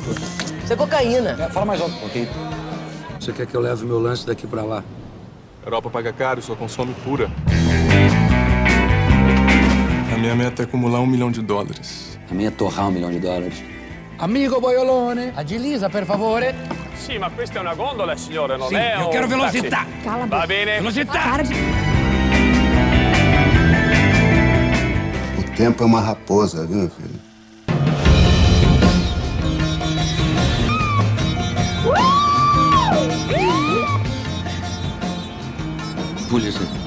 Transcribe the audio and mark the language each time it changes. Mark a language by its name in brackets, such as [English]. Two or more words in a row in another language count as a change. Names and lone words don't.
[Portuguese] Isso é cocaína. Fala mais alto um pouquinho. Você quer que eu leve meu lance daqui pra lá? Europa paga caro, só consome pura. A minha meta é acumular $1 milhão. A minha é torrar $1 milhão. Amigo boiolone, agiliza, [Italian] per favore. Sì, ma questa è una gondola, signore, non Sì, è io quero velocità. [Portuguese] Cala a [Italian] Va bene. Velocità. [Portuguese] O tempo é uma raposa, viu, meu filho? Polícia.